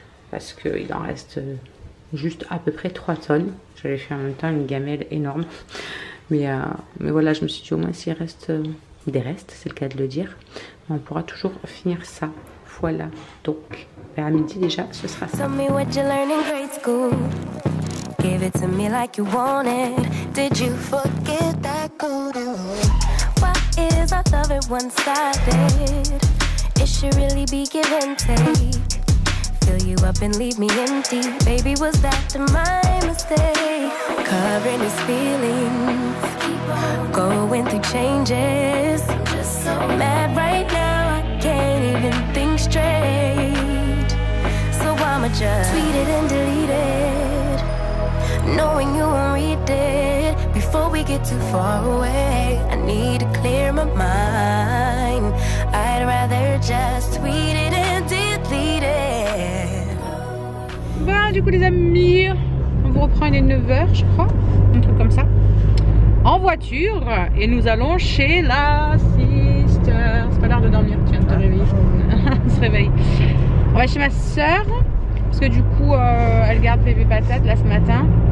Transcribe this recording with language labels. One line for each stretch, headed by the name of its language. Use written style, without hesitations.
French: Parce qu'il en reste juste à peu près 3 tonnes. J'avais fait en même temps une gamelle énorme. Mais voilà, je me suis dit au moins s'il reste des restes, c'est le cas de le dire, on pourra toujours finir ça. Voilà, donc vers midi déjà ce sera ça.
English: Give it to me like you wanted. Did you forget that code? Why is our love at one-sided? It should really be give and take. Fill you up and leave me empty. Baby, was that my mistake? Covering his feelings, going through changes. I'm just so mad right now, I can't even think straight. So I'ma just tweet it and delete it, knowing you won't read it before we get too far away. I need to clear my mind. I'd rather just tweet it and delete it.
French: Bon, du coup les amis, on vous reprend, il est 9h je crois, un truc comme ça, en voiture, et nous allons chez la sister. C'est pas l'heure de dormir, tu viens de te réveiller. On se réveille. On va chez ma soeur parce que du coup elle garde bébé patate là ce matin.